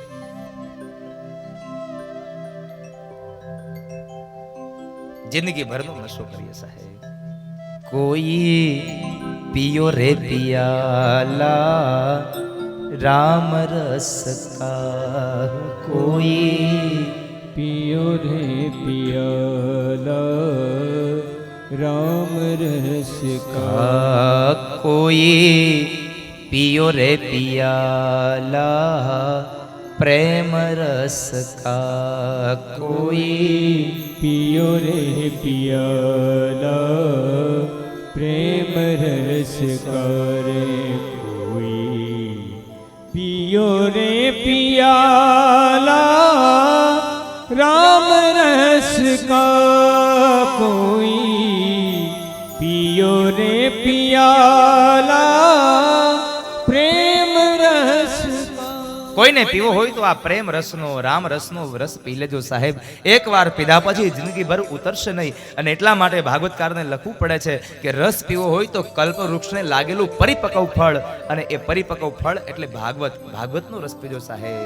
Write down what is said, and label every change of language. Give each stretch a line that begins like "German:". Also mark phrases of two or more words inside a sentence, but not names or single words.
Gujarati: જિંદગીભરનો નશો કરીએ સાહેબ.
Hindi: कोई पियो रे पियाला राम रस का, कोई पियो रे पियाला राम रस का, कोई पियो रे पियाला प्रेम रस का, कोई पियो रे पियाला प्रेम रस करे, कोई पियो रे पियाला राम रस का, कोई पियो रे पियाला प्रेम रस का.
Gujarati: કોઈને પીવો હોય તો આ પ્રેમ રસનો, રામ રસનો રસ પી લેજો સાહેબ. એકવાર પીધા પછી જિંદગીભર ઉતરશે નહીં. અને એટલા માટે ભાગવતકારને લખવું પડે છે કે રસ પીવો હોય તો કલ્પ વૃક્ષને લાગેલું પરિપક્વ ફળ, અને એ પરિપક્વ ફળ એટલે ભાગવત, ભાગવતનો રસ પીજો સાહેબ.